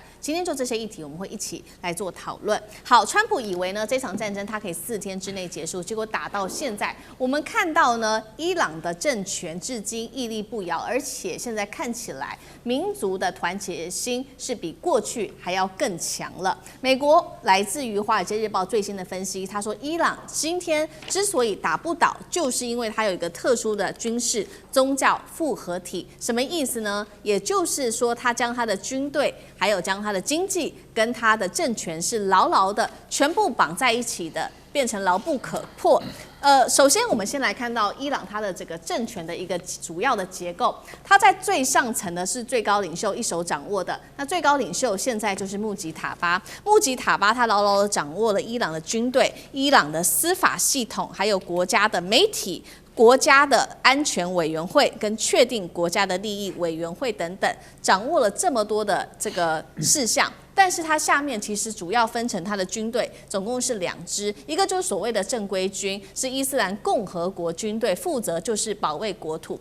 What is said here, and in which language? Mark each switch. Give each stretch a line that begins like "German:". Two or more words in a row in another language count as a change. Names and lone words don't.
Chinese: 今天就這些議題，我們會一起來做討論。好，川普以為呢這場戰爭它可以4天之內結束，結果打到現在，我們看到呢伊朗的政權至今屹立不搖，而且現在看起來民族的團結心是比過去還要更強了。美國來自於《華爾街日報》最新的分析，他說伊朗今天之所以打不倒，就是因為它有一個特殊的軍事宗教複合體。什麼意思呢？也就是說，他將他的軍隊，還有將他的經濟跟他的政權是牢牢的全部綁在一起的， 變成牢不可破。首先我们先来看到伊朗它的这个政權的一個主要的結構，它在最上層呢是最高領袖一手掌握的。那最高領袖現在就是穆吉塔巴，穆吉塔巴他牢牢的掌握了伊朗的軍隊、伊朗的司法系統，還有國家的媒體、國家的安全委員會跟確定國家的利益委員會等等，掌握了這麼多的這個事項。但是它下面其實主要分成它的軍隊，總共是2支，一個就是所謂的正規軍，是伊斯蘭共和國軍隊，負責就是保衛國土。